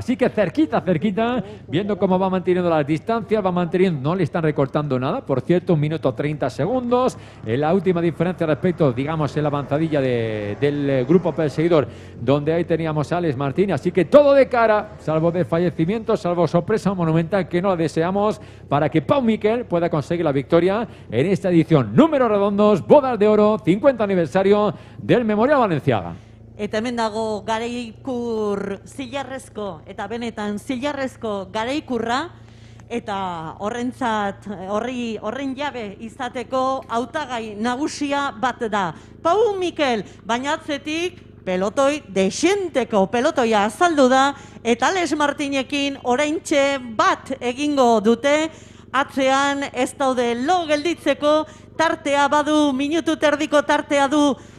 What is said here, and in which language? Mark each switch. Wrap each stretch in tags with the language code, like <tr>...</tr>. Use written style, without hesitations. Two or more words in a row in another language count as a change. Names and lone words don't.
<es>Así que cerquita, viendo cómo va manteniendo las distancias, no le están recortando nada, por cierto, 1 minuto 30 segundos, la última diferencia respecto, digamos, en la avanzadilla del grupo perseguidor, donde ahí teníamos a Alex Martín. Así que todo de cara, salvo desfallecimientos, salvo sorpresa monumental que no la deseamos, para que Pau Miquel pueda conseguir la victoria en esta edición. Números redondos, bodas de oro, 50 aniversario del Memorial Balenciaga.</es> <eu>Eta hemen dago garaikur zilarrezko, eta benetan zilarrezko garaikurra, eta horren jabe izateko hautagai nagusia bat da. Pau Miquel, baina atzetik pelotoi desenteko pelotoia azaldu da, eta Alex Martinekin oraintxe bat egingo dute, atzean ez daude lo gelditzeko tartea badu, minutu terdiko tartea du</eu>